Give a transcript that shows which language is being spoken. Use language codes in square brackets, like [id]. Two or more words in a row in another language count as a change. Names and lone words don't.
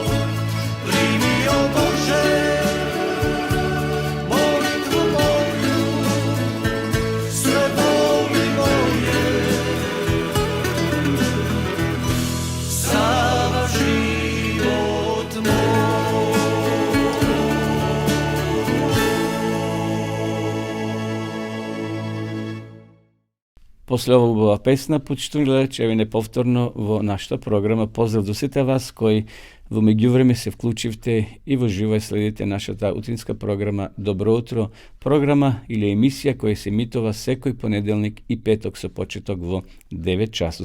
[hr] Primi, o Bože, molitvu moju, sve boli moje, sav život moj. [mk] После овog била песна, почитувани гледачи, еве неповторно во нашата програма. Поздрав до сите вас кои во меѓувреме се вклучивте и во живо следите нашата утринска програма Добро утро, програма или емисија која се емитува секој понеделник и петок со почеток во 9 часу.